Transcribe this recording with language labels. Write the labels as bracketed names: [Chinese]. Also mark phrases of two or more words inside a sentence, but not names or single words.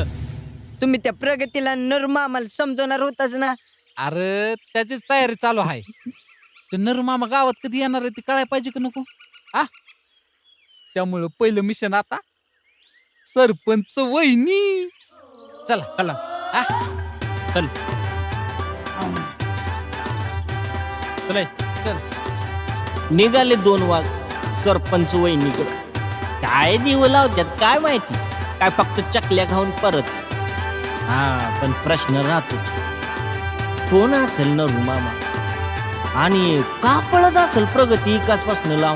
[Marathi] तुम्ही त्या प्रगतीला नरमामाला समजवणार होताच ना. अरे त्याचीच तयारी चालू आहे. ते नरू मामा गावात कधी येणार आहे ती कळायला पाहिजे का नको? आ त्यामुळं पहिलं मिशन आता सरपंच वहिनी. चला चला आ चल चल चल. निघाले 2 वाघ सरपंच वहिनीकडं. काय दिव लावत्यात काय माहिती, काय फक्त चकल्या खाऊन परत. हा पण प्रश्न राहतोच, कोण असेल नरू मामा आणि का पळत असेल प्रगती इकासपासून लांब.